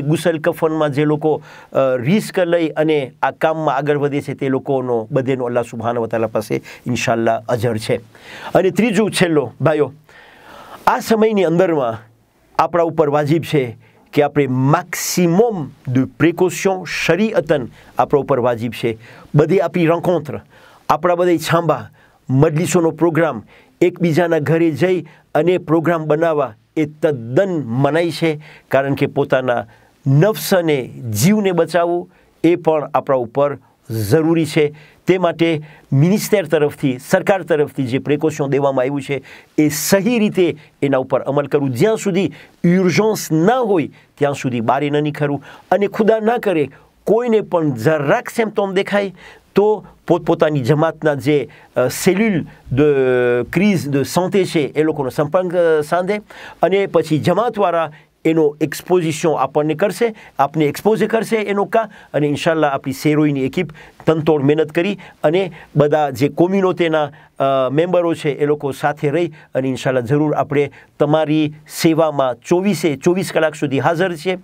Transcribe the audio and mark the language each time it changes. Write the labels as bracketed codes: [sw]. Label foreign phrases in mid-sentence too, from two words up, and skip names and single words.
[gu] ગુસલ કફનમાં જે લોકો રિસ્ક લઈ અને આ કામમાં આગળ વધે છે તે લોકોનો બધેનો [ar] الله سبحانه وتعالى [gu] પાસે ઇન્શાલ્લાહ અજર છે. અને ત્રીજું છેલ્લો ભાઈઓ, આ સમયની અંદરમાં આપણા ઉપર વાજિબ છે કે આપણે [fr] maximum de précaution [gu] શરીઅતન આપણા ઉપર વાજિબ છે. બધી આપણી રંકોન્ત્ર, આપણા બધા છાંબા મજલિસોનો પ્રોગ્રામ, એકબીજાના ઘરે જઈ અને પ્રોગ્રામ બનાવવા એ તદ્દન મનાઈ છે. કારણ કે પોતાના નફ્સ અને જીવને બચાવવું એ પણ આપણા ઉપર જરૂરી છે. તે માટે મિનિસ્ટર તરફથી, સરકાર તરફથી જે પ્રિકોશન દેવામાં આવ્યું છે એ સહી રીતે એના ઉપર અમલ કરવું. જ્યાં સુધી યુર્જન્સ ના હોય ત્યાં સુધી બહાર ન નીકળવું. અને ખુદા ના કરે કોઈને પણ જરાક સિમ્પટોમ દેખાય તો પોતપોતાની જમાતના જે [fr] cellule de crise de santé [gu] છે એ લોકોનો સંપર્ક સાધે અને પછી જમાતવાળા એનો એક્સપોઝિશન આપણને કરશે, આપને એક્સપોઝ કરશે એનો અને ઇન્શાલ્લાહ આપણી સેરોઈની એકિપ તનતોડ મહેનત કરી અને બધા જે કોમ્યુનિટીના મેમ્બરો છે એ લોકો સાથે રહી અને ઇન્શાલ્લાહ જરૂર આપણે તમારી સેવામાં 24 કલાક સુધી હાજર છે.